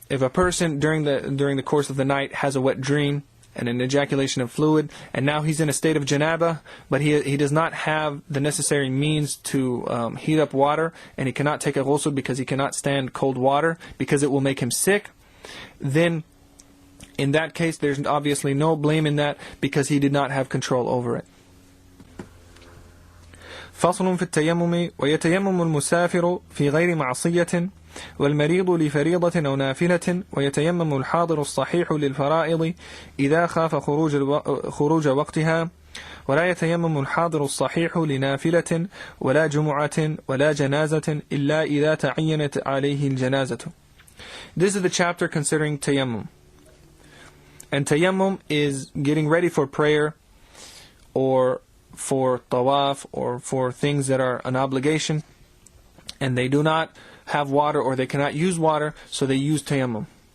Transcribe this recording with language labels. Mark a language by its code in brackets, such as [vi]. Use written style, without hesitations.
[en] If a person during the course of the night has a wet dream and an ejaculation of fluid, and now he's in a state of janaba, but he does not have the necessary means to heat up water, and he cannot take a ghusl because he cannot stand cold water because it will make him sick, then in that case there's obviously no blame in that because he did not have control over it. [ar] فصل في التيمم ويتيمم المسافر في غير معصية والمريض لفريضة أو نافلة ويتيمم الحاضر الصحيح للفرائض إذا خاف خروج وقتها ولا يتيمم الحاضر الصحيح لنافلة ولا جمعة ولا جنازة إلا إذا تعينت عليه الجنازة. [en] This is the chapter considering tayammum. And tayammum is getting ready for prayer or for tawaf or for things that are an obligation and they do not have water or they cannot use water, so they use tayammum.